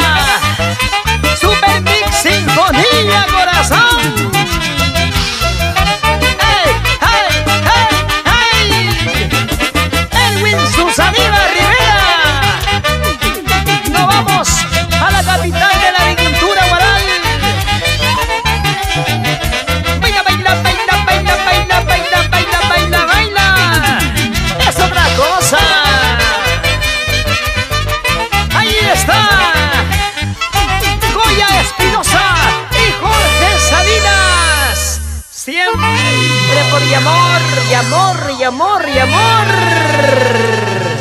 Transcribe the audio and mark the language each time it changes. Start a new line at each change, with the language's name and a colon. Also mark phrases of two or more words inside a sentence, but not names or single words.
Spanish: Super Mix Sinfonía, corazón. ¡Hey, hey, hey, hey! Edwin Susaníbar Rivera. Nos vamos a la capital de la agricultura, Guaral. Baila, baila, baila, baila, baila, baila, baila, baila, baila. Es otra cosa. Ahí está Goya Espinosa y Jorge Salinas. Siempre por y amor, y amor, y amor, y amor.